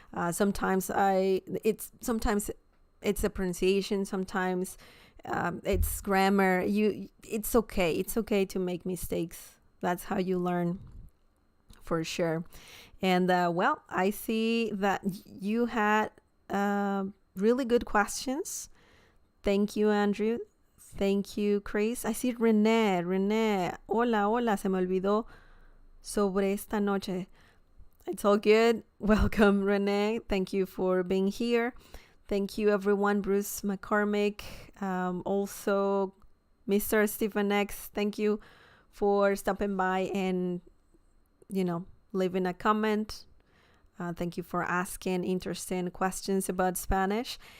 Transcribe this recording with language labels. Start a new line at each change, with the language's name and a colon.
English: Sometimes it's a pronunciation, sometimes it's grammar. It's okay to make mistakes. That's how you learn, for sure. And well, I see that you had really good questions. Thank you, Andrew. Thank you, Chris. I see René.
Spanish: Hola, se me olvidó sobre esta noche.
English: It's all good. Welcome, Renee. Thank you for being here. Thank you, everyone. Bruce McCormick. Also, Mr. Stephen X. Thank you for stopping by and, leaving a comment. Thank you for asking interesting questions about Spanish.